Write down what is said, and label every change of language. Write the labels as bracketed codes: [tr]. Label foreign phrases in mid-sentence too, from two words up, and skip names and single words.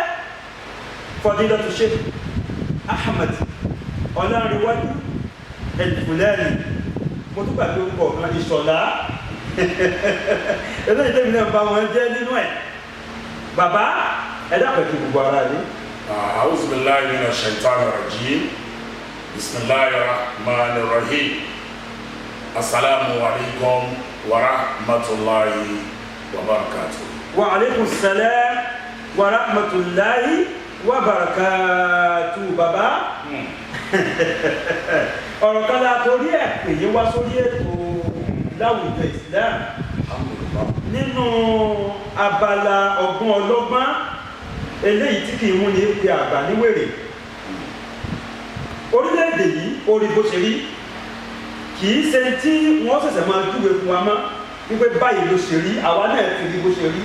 [yo] Fadilatu Sheikh Ahmad Ọlárewájú Al-Fulani. Mo tún gbàgbé orúkọ kan Ìṣọ̀lá. Eléyìí tẹ́mi náà bá wọn jẹ́ nínú ẹ̀. Bàbá ẹ̀dá pẹ̀lú gbogbo ara rí. [ar] أعوذ بالله من الشيطان الرجيم. بسم الله الرحمن الرحيم. السلام عليكم ورحمة الله وبركاته. وعليكم السلام ورحمة الله وبركاته. [yo] Bàbá ọ̀rọ̀ kan la torí ẹ̀ pè yín wá sórí ètò Láwùjọ Islam nínú abala ọgbọ́n ọlọ́gbọ́n eléyìí tí kìí mú ní pé àgbà níwèrè. Orílẹ̀-èdè yìí orí bó ṣe rí kìí ṣe tí wọ́n ṣẹ̀ṣẹ̀ máa júwe fún wa mọ́ wípé báyìí ló ṣe rí, àwa náà ti rí bó ṣe rí.